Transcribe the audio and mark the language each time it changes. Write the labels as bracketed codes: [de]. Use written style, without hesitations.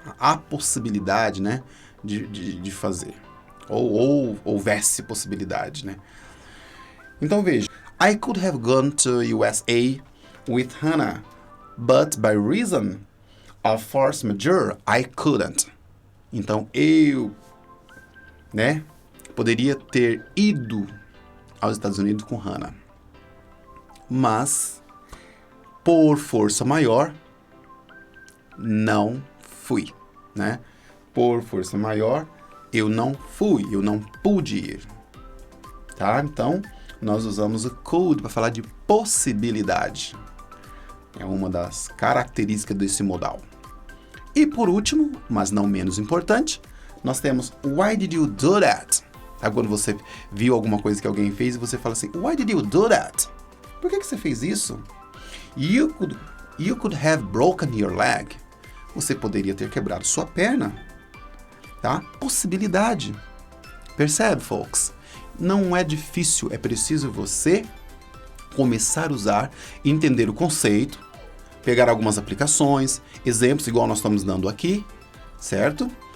[pt] A possibilidade, né, de fazer. Ou houvesse possibilidade, né? Então, veja. [en] I could have gone to USA with Hannah, but by reason of force majeure, I couldn't. [pt] Então, eu, né, poderia ter ido aos Estados Unidos com Hannah. Mas, por força maior, não fui, né? Por força maior, eu não fui, eu não pude ir, tá? Então, nós usamos o could para falar de possibilidade. É uma das características desse modal. E por último, mas não menos importante, nós temos [en] why did you do that? [pt] Tá? Quando você viu alguma coisa que alguém fez e você fala assim, [en] why did you do that? [pt] Por que você fez isso? [en] You could have broken your leg. [pt] Você poderia ter quebrado sua perna. Tá? Possibilidade. Percebe, folks? Não é difícil, é preciso você começar a usar, entender o conceito, pegar algumas aplicações, exemplos igual nós estamos dando aqui, certo?